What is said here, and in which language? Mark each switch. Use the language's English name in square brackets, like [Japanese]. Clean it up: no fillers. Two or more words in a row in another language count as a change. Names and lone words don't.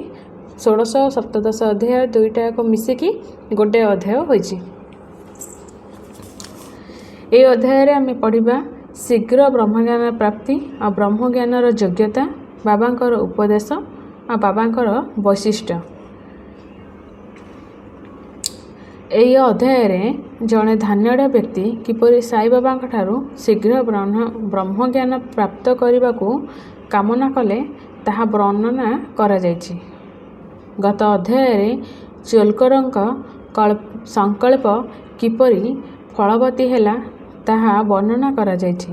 [Odia] 16 ଓ 17 ଅଧ୍ୟାୟ ଦୁଇଟା ଏକ ମିଶିକି ଗୋଟେ ଅଧ୍ୟାୟ ହୋଇଛି। ଏ ଅଧ୍ୟାୟ ଆମେ ପଢ଼ିବା ଶୀଘ୍ର ବ୍ରହ୍ମଜ୍ଞାନ ପ୍ରାପ୍ତି ଓ ବ୍ରହ୍ମଜ୍ଞାନର ଯୋଗ୍ୟତା, ବାବାଙ୍କର ଉପଦେଶ ଓ ବାବାଙ୍କର ବୈଶିଷ୍ଟ୍ୟ। ଏହି ଅଧ୍ୟାୟରେ ଜଣେ ଧାନ୍ୟଢ଼ ବ୍ୟକ୍ତି କିପରି ସାଇବାବାଙ୍କ ଠାରୁ ଶୀଘ୍ର ବ୍ରହ୍ମଜ୍ଞାନ ପ୍ରାପ୍ତ କରିବାକୁ କାମନା କଲେ ତାହା ବର୍ଣ୍ଣନା କରାଯାଇଛି। ଗତ ଅଧ୍ୟାୟରେ ଚୋଲକରଙ୍କ ସଂକଳ୍ପ କିପରି ଫଳବତୀ ହେଲା ତାହା ବର୍ଣ୍ଣନା କରାଯାଇଛି।